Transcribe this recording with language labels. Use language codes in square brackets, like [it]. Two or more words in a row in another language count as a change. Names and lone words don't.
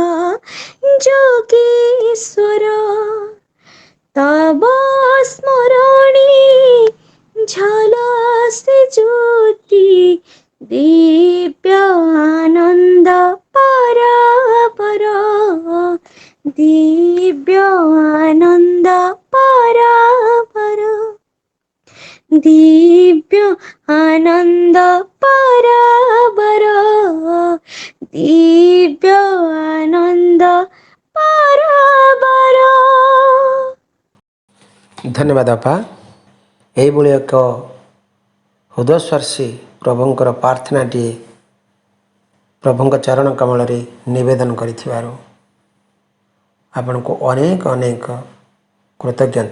[or] ଯୋଗେଶ୍ୱର ତବ ସ୍ମରଣୀ ଝଲସେ ଜ୍ୟୋତି ଦିବ୍ୟ ଆନନ୍ଦ ପରାବର ଦିବ୍ୟ ଆନନ୍ଦ ପରାବର ଦିବ୍ୟ ଆନନ୍ଦ ପରାବର ଦିବ୍ୟ ଆନନ୍ଦ ପରାବର। ଧନ୍ୟବାଦ ବାପା। ଏହିଭଳି ଏକ ହୃଦୟସ୍ପର୍ଶୀ ପ୍ରଭୁଙ୍କର ପ୍ରାର୍ଥନାଟିଏ ପ୍ରଭୁଙ୍କ ଚରଣ କମଳରେ ନିବେଦନ କରିଥିବାରୁ ଆପଣଙ୍କୁ ଅନେକ ଅନେକ କୃତଜ୍ଞତା।